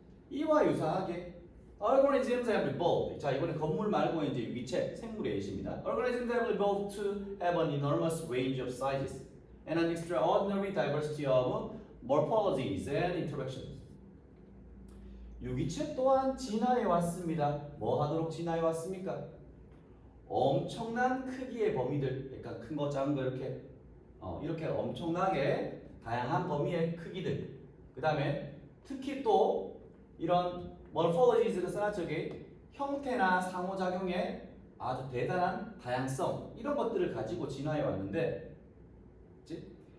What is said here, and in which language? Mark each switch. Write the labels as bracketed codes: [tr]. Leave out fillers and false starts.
[ko] 이와 유사하게 [en] organisms have evolved. [ko] 자, 이번에 건물 말고 이제 위체, 생물의 예시입니다. [en] Organisms have evolved to have an enormous range of sizes and an extraordinary diversity of morphologies and interactions. [ko] 유기체 또한 진화해 왔습니다. 뭐 하도록 진화해 왔습니까? 엄청난 크기의 범위들, 그러니까 큰 거, 작은 거 이렇게 엄청나게 다양한 범위의 크기들. 그 다음에 특히 또 이런 morphologies를 써놨저기 형태나 상호작용의 아주 대단한 다양성 이런 것들을 가지고 진화해 왔는데, 그치?